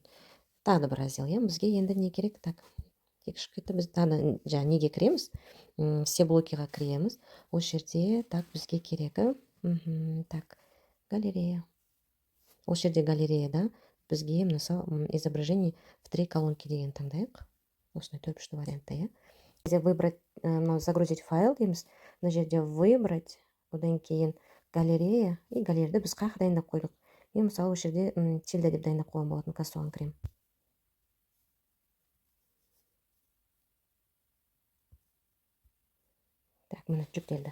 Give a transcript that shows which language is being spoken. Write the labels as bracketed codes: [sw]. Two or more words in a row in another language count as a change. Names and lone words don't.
[kk] Тағы да бір раздел, иә. Бізге енді не керек? Так, тек шығып кетті. Біз тағы да неге кіреміз? Все блокиға кіреміз. Осы жерде, так, бізге керегі. Так, галерея. Осы жерде галереяда бізге, мысалы, [ru] изображение в 3 колонки [kk] деген таңдайық. Осындай 4-3 вариантта, иә. Бізде [ru] выбрать, загрузить файл [kk] дейміз. Мына жерде выбрать, одан кейін галерея, и галереяда біз қай дайындап қойдық. Мен мысалы осы жерде тильда деп дайындап қойған болатын, қазір соған кірем. Так, міне жүктелді.